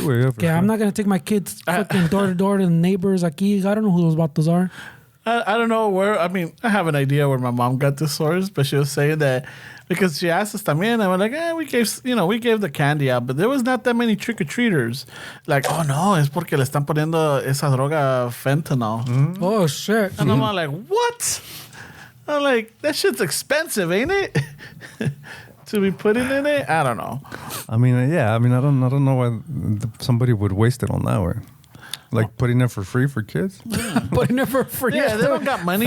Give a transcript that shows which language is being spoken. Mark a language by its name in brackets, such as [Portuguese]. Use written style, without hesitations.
[English] Yeah, for Okay, I'm not gonna take my kids fucking door to door to the neighbors. [Spanish] Aquí, [English] I don't know who those vatos are. I don't know where. I mean, I have an idea where my mom got this source, but she was saying that because she asked us [Spanish] también, [English] and we're like, we gave the candy out, but there was not that many trick or treaters. Like, oh no, [Spanish] es porque le están poniendo esa droga fentanyl. [English] Oh shit! And I'm all like, what? I'm like, that shit's expensive, ain't it? To be putting in it, I don't know. I mean, yeah. I mean, I don't know why somebody would waste it on that way. Like putting it for free for kids? Putting it for free. Yeah, they don't got money.